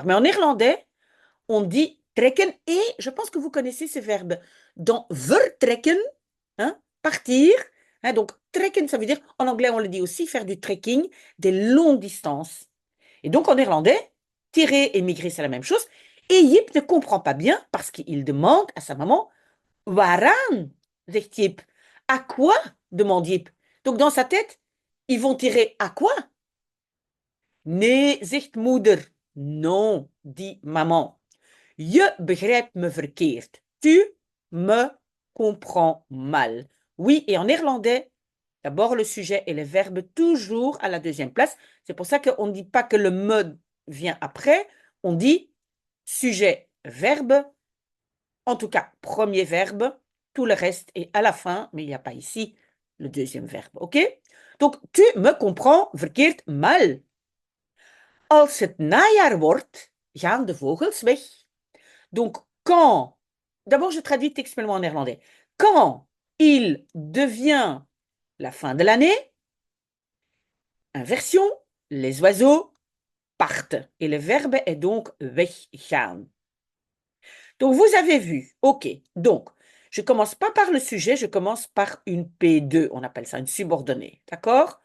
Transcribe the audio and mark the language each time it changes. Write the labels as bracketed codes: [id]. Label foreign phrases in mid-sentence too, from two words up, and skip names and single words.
[fr] Mais en néerlandais, on dit trekken et je pense que vous connaissez ces verbes. Dans vertrekken, hein, partir. Hein, donc, trekken, ça veut dire, en anglais, on le dit aussi, faire du trekking, des longues distances. Et donc, en néerlandais, tirer et migrer, c'est la même chose. Et Jip ne comprend pas bien parce qu'il demande à sa maman, [nl] waaraan, zegt Jip. [fr] À quoi, demande Jip. Donc, dans sa tête, ils vont tirer à quoi? [nl] Nee, zegt moeder. [fr] Non, dit maman. [nl] Je begrijpt me verkeerd. [fr] Tu me comprends mal. Oui, et en néerlandais, d'abord le sujet et le verbe toujours à la deuxième place. C'est pour ça qu'on ne dit pas que le me vient après. On dit sujet, verbe. En tout cas, premier verbe. Tout le reste est à la fin, mais il n'y a pas ici le deuxième verbe. OK? Donc, tu me comprends verkeerd mal. [nl] Als het najaar wordt, gaan de vogels weg. [fr] Donc, quand, d'abord je traduis textuellement en néerlandais, quand il devient la fin de l'année, inversion, les oiseaux partent. Et le verbe est donc weggaan. Donc, vous avez vu, ok, donc, je commence pas par le sujet, je commence par une P2, on appelle ça une subordonnée, d'accord?